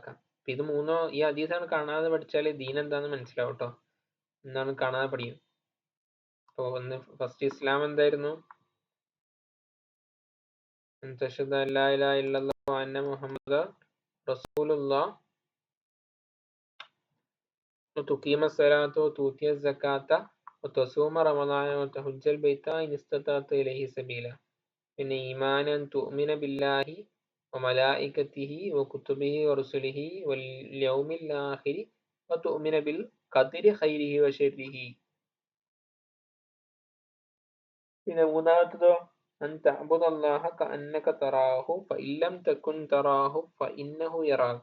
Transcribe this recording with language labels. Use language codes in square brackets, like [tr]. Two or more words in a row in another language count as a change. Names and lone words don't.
[ml] ഇത് മൂന്നോ ഈ ഹദീസാണ് കാണാതെ പഠിച്ചാൽ ദീൻ എന്താന്ന് മനസ്സിലാവും കേട്ടോ. എന്താണ് കാണാതെ പഠിക്കും. അപ്പൊ ഒന്ന് ഫസ്റ്റ് ഇസ്ലാം എന്തായിരുന്നു? [ar] أن تشهد أن لا إله إلا الله وأن محمدا رسول الله وتقيم الصلاة وتؤتي الزكاة وتصوم رمضان وتحج البيت إن استطعت إليه سبيلا. പിന്നെ إيمانا تؤمن بالله وملائكته وكتبه ورسله واليوم الآخر وتؤمن بالقدر خيره وشره. [ml] പിന്നെ മൂന്നാമത്തതോ [ar] أن تعبد الله كأنك تراه فإن لم تكن تراه فإنه يراك.